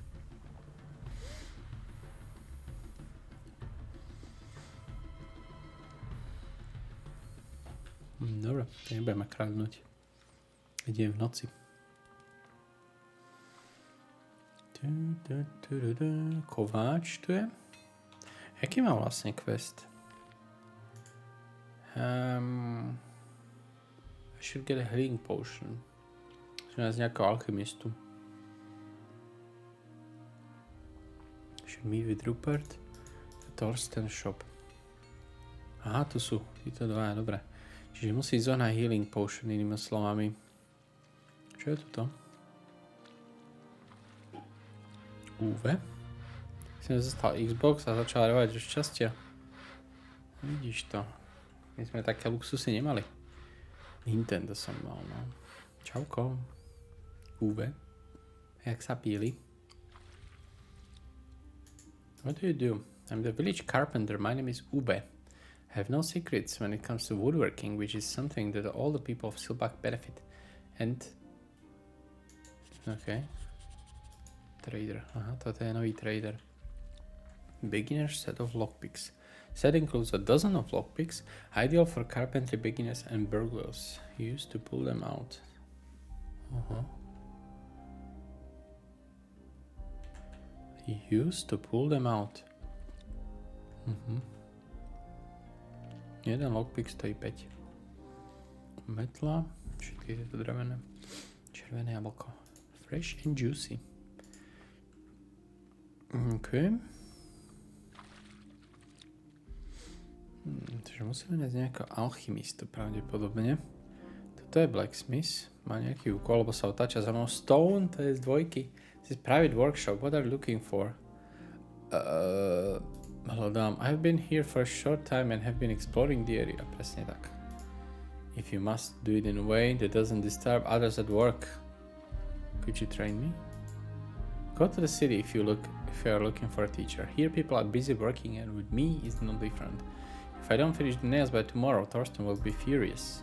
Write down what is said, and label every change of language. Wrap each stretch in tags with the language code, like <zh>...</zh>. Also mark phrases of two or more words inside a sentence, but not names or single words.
<sk>Dobre, to nebudeme kradnúť. Idem v noci. Kováč tu je. Jaký má vlastne quest?</sk> <en>I should get a healing potion.</en> <sk>Že nás nejakého alchymistu.</sk> <en>Should meet with Rupert. Thorsten shop.</en> <sk>Aha, tu sú. Títo dvaja, dobre. Čiže musí zohnať</sk> <en>healing potion,</en> <sk>inými slovami. Čo je tuto? UV. Som zostal Xbox a začal revať do šťastia. Vidíš to. My sme také luxusy nemali. Nintendo som mal, no. Čauko. UV. Jak sa píli?</sk> <en>What do you do? I'm the village carpenter. My name is Ube. I have no secrets when it comes to woodworking, which is something that all the people of Silbach benefit. And... Okay. Trader.</en> <sk>Aha, toto je nový trader.</sk> <en>Beginner set of lockpicks. Set includes a dozen of lockpicks, ideal for carpentry beginners and burglars. Used to pull them out. Used to pull them out.</en> <sk>Jeden lockpick stojí 5. Metla, všetky tieto drevené. Červené jablko.</sk> <en>Fresh and juicy. OK.</en> <sk>Takže musíme nájsť nejakého alchymistu pravdepodobne. Toto je blacksmith. Má nejaký úkol, lebo sa otáča za mnou. Stone, to je z dvojky.</sk> <en>This is private workshop. What are you looking for?</en> <sk>Hľadám.</sk> <en>I have been here for a short time and have been exploring the area.</en> <sk>Presne tak.</sk> <en>If you must do it in a way that doesn't disturb others at work. Could you train me? Go to the city if you are looking for a teacher. Here people are busy working and with me is no different. If I don't finish the nails by tomorrow, Thorsten will be furious.</en>